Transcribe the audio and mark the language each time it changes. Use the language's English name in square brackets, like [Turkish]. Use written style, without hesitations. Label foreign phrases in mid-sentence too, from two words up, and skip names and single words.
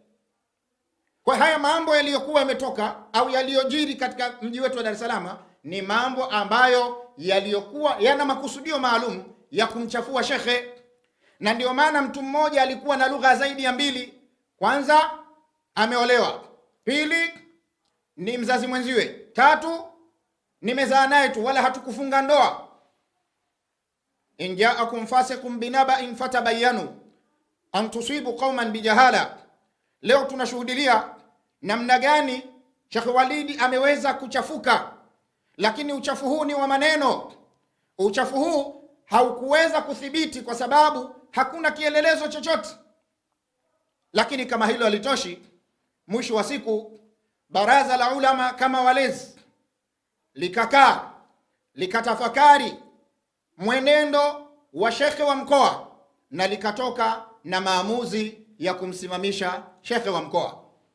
[Swahili] Kwa haya mambo yaliyokuwa yametoka au yaliyojiri katika mji wetu wa Dar es Salaam ni mambo ambayo yaliyokuwa yana makusudio maalum ya kumchafua shekhe. Na ndio maana mtu mmoja alikuwa na lugha zaidi ya 2. Kwanza ameolewa, 2 ni mzazi mwenziwe, 3 nimezaa naye tu wala hatukufunga ndoa. [Arabic] إن جاءكم فاسق بنبإ فتبينوا أن تصيبوا قوما بجهالة. [Swahili] Leo tunashuhudia namna gani Sheikh Walid ameweza kuchafuka, lakini uchafu huu ni wa maneno. Uchafu huu haukuweza kuthibiti kwa sababu hakuna kielelezo chochote. Lakini kama hilo halitoshi, mwisho wa siku baraza la ulama kama walezi likakaa likatafakari mwenendo wa shekhe wa mkoa, na likatoka na maamuzi ya kumsimamisha shekhe wa mkoa.